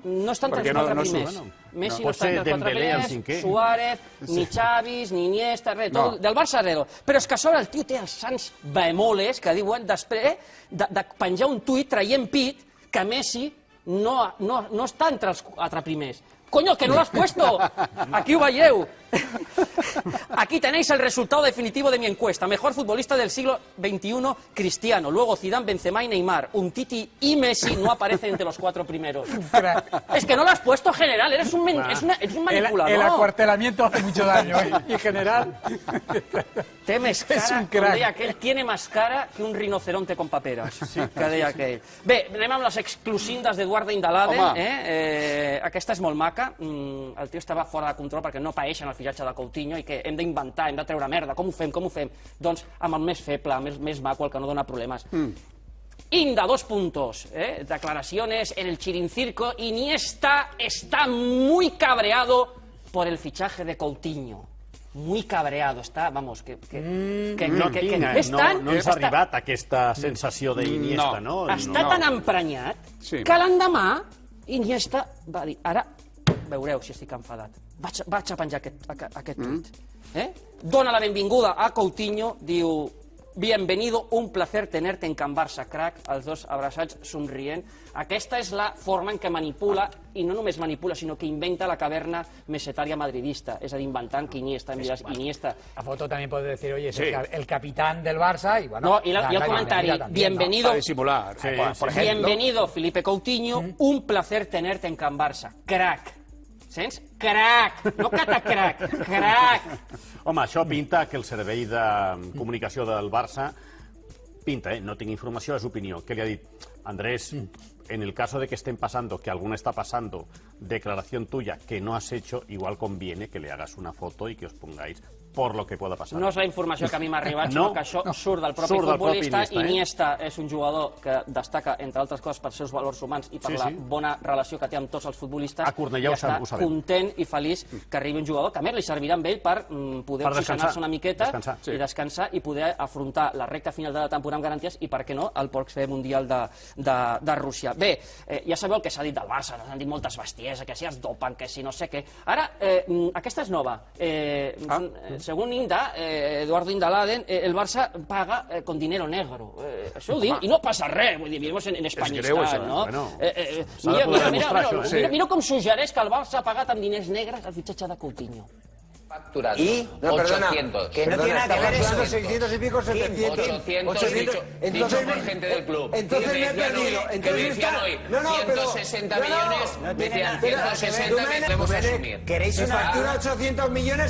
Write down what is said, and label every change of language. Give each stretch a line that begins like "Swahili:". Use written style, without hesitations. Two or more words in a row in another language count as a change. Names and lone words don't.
Catalan: No està entre els 4 primers. Messi no està entre els 4 primers, Suárez, ni Xavis, ni Iniesta, res, del Barça res. Però és que a sobre el tio té els sants bemoles que diuen després de penjar un tuit traient pit que Messi no està entre els 4 primers.
Spanish: ¡Coño, que no lo has puesto!
Catalan: Aquí ho veieu.
Spanish: Aquí tenéis el resultado definitivo de mi encuesta. Mejor futbolista del siglo XXI, Cristiano. Luego Zidane, Benzema y Neymar. Umtiti y Messi no aparecen entre los 4 primeros. Es que no lo has puesto, general. Eres un manipulador. El acuartelamiento hace mucho daño. Y general...
Catalan: Té més cara, com deia aquell,
Spanish: tiene más cara que un rinoceronte con paperas,
Catalan: que deia aquell. Bé, anem amb les exclusindes d'Eduardo Indaladen. Aquesta és molt maca. El tio estava fora de control perquè no paeixen el fitxatge de Coutinho i que hem d'inventar, hem de treure merda. Com ho fem? Doncs amb el més feble, més maco, el que no dona problemes.
Spanish: Inda, 2 puntos. Declaraciones en el Chirincirco. Iniesta está muy cabreado por el fichaje de Coutinho. Muy cabreado, està, vamos,
Catalan: No ens ha arribat aquesta sensació d'Iniesta, no? Està tan emprenyat que l'endemà Iniesta va dir, ara veureu si estic enfadat. Vaig a penjar aquest tuit. Dona la benvinguda a Coutinho, diu,
Spanish: bienvenido, un placer tenerte en Can Barça, crack,
Catalan: els dos abraçats somrient. Aquesta és la forma en què manipula, i no només manipula, sinó que inventa la caverna mesetària madridista, és a dir, inventant que Iniesta.
Spanish: La foto también puede decir, oye, es el capitán del Barça, y bueno... No, y el comentari, bienvenido... Para disimular, por ejemplo. Bienvenido, Felipe Coutinho, un placer tenerte en Can Barça, crack. Sents? Crac! No catacrac, crac!
Catalan: Home, això pinta que el servei de comunicació del Barça pinta, no tinc informació, és opinió. Què li ha dit?
Spanish: Andrés, en el caso de que estén pasando, que alguna está pasando, declaración tuya que no has hecho, igual conviene que le hagas una foto y que os pongáis por lo que pueda pasar.
Catalan: No és la informació que a mi m'ha arribat, sinó que això surt del propi futbolista. Iniesta és un jugador que destaca, entre altres coses, pels seus valors humans i per la bona relació que té amb tots els futbolistes. A Cornellà ho sabem. Content i feliç que arribi un jugador que a més li servirà amb ell per poder oxigenar-se una miqueta i descansar i poder afrontar la recta final de la temporada amb garanties i, per què no, el proper Mundial de Rússia. Bé, ja sabeu el que s'ha dit del Barça, s'han dit moltes besties, que si es dopen, que si no sé què. Ara, aquesta és nova.
Spanish: según Inda, Eduardo Indaladen, el Barça paga con dinero negro.
Catalan: Això ho diu, i no passa res, vull dir, vivim en Españistan, no? Mira com suggereix que el Barça ha pagat amb diners negres el fitxatge de Coutinho.
Spanish: Facturado. Y, no, perdona, 800. que no tiene nada que ver eso. 600 y pico, 700. 800, dicho por gente del club. Entonces me he perdido. Que decían hoy 160 millones, decían 160 millones, debemos asumir. ¿Queréis una factura de 800 millones?